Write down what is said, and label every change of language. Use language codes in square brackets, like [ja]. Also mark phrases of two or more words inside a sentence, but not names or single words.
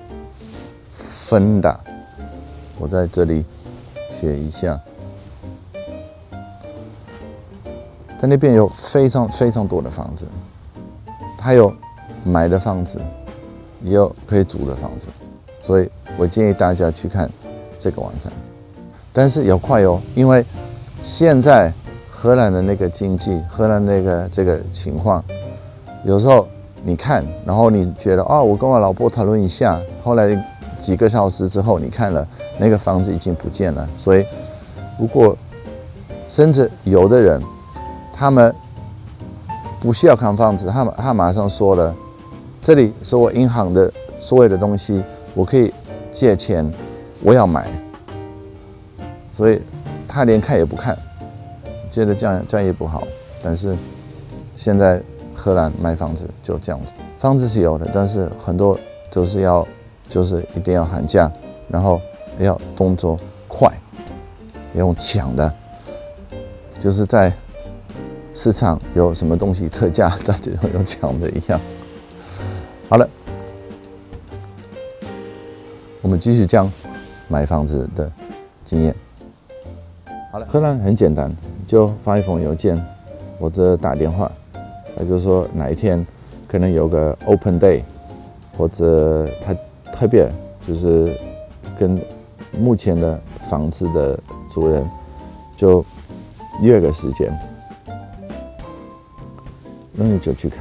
[zh] 我在這裡寫一下。在那邊有非常非常多的房子，還有買的房子，也有可以租的房子，所以我建議大家去看這個網站。但是要快哦，因為現在荷蘭的那個經濟，荷蘭那個這個情況，有時候你看，然後你覺得我跟我老婆討論一下，後來幾個小時之後你看了，那個房子已經不見了。所以如果甚至有的人，他們不需要看房子，他馬上說了，這裡是我銀行的所有的東西，我可以借錢，我要買，所以他連看也不看，覺得這樣也不好。但是現在荷蘭買房子就這樣子，房子是有的，但是很多就是一定要喊價，然後要動作快，要用搶的，就是在市場有什麼東西特價，大家有搶的一樣。好了，我們繼續講買房子的經驗。好了，荷蘭很簡單，就發一封郵件或者打電話，也就是說哪一天可能有個 [en] open day， [zh] 或者他特別就是跟目前的房子的主人就約個時間，那你就去看。